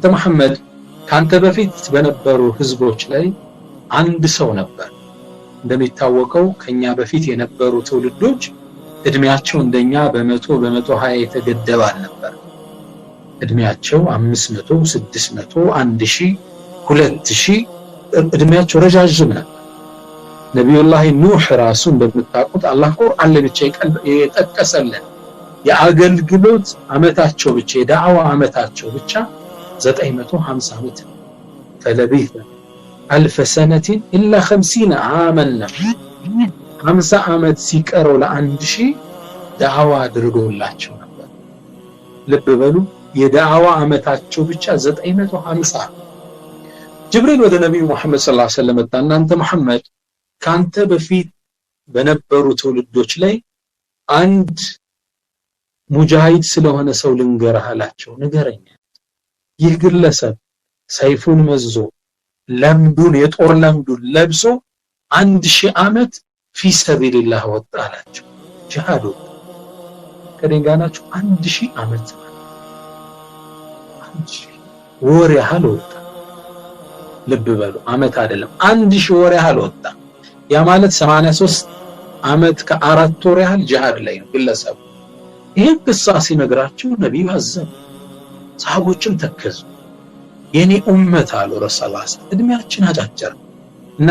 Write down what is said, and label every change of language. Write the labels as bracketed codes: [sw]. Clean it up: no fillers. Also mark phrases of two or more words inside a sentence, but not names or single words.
[am] መሐመድ ካንተ በፊት በነበሩ ህዝቦች ላይ አንድ ሰው ነበር እንደሚታወቀው ከኛ በፊት የነበሩ ትውልዶች እድሜያቸው እንደኛ በ120 የተገደበ ነበር እድሜያቸው 500 600 1000 2000 እድሜያቸው ረጃጅም ነበር ነብዩላህ ኑህ ራሱ እንደምታውቁት አላህ ቁርአን ላይ ብቻ የጠቀሰልን የአገልግሎት አመታቸው ብቻ የዳዕዋ አመታቸው ብቻ 950 ዓመት [ar] فلبث 1000 سنة إلا 50 عاما [am] 50 ዓመት ሲቀረው ለ1000 ዳዕዋ አድርጎላቸው ነበር ልብ በሉ የዳዕዋ አመታቸው ብቻ 950 ጅብሪል ወደ ነብዩ መሐመድ [ar] صلى الله عليه وسلم [am] መጣና አንተ መሐመድ ካንተ በፊት በነበሩ ትውልዶች ላይ አንድ ሙጃሂድ ስለሆነ ሰው ልንገርህ አላቸው ንገረኝ ይህ ግለሰብ ሰይፉን መዞ ለምዱን የጦር ለምዱን ለብሶ 1000 ዓመት [ar] في سبيل الله [am] ወጣላቸው ጂሃዱ ከደንጋናቸው 1000 ዓመት 1000 ወር ያህል ወጣ ልብ በሉ ዓመት አይደለም 1000 ወር ያህል ወጣ ያ ማለት 83 ዓመት ከ4 ወር ያህል ጂሃድ ላይ ነው ግለሰብ ይሄ ቅሳ ሲነግራቸው ነብዩ አዘኑ ሰሃቦችም ተከዙ የኔ ኡመት አሉ ረሱላህ እድሜያችን አጫጭር እና